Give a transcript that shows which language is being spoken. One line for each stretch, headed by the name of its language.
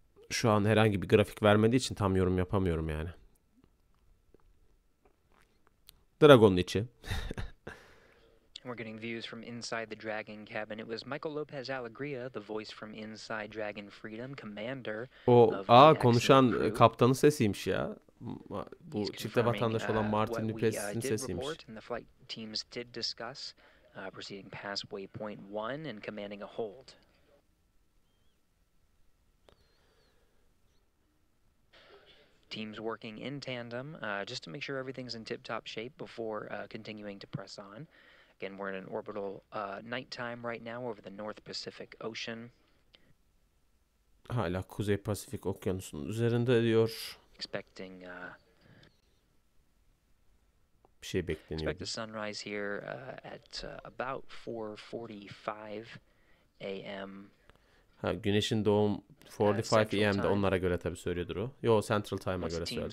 Turkish: Şu an herhangi bir grafik vermediği için tam yorum yapamıyorum yani. Dragon'un içi.
English: We're getting views from inside the Dragon cabin. It was Michael Lopez Alegria, the voice from inside Dragon Freedom, commander of the
Turkish: konuşan kaptanın sesiymiş ya. Bu çifte vatandaş olan Martin Duplessis'in sesiymiş.
English: And the flight teams did discuss proceeding past waypoint 1 and commanding a hold. Teams working in tandem just to make sure everything's in tip-top shape before continuing to press on. Again, we're in an orbital nighttime right now over the North Pacific Ocean.
Turkish: Hala Kuzey Pasifik Okyanusu'nun üzerinde diyor.
English: Expecting
Turkish: Bir şey bekleniyor.
English: expect the sunrise here at about 4:45 a.m.
Turkish: Ha, güneşin doğum 45 a.m.'de onlara göre tabii söylüyordur o. Yo, Central Time'a göre söyledi.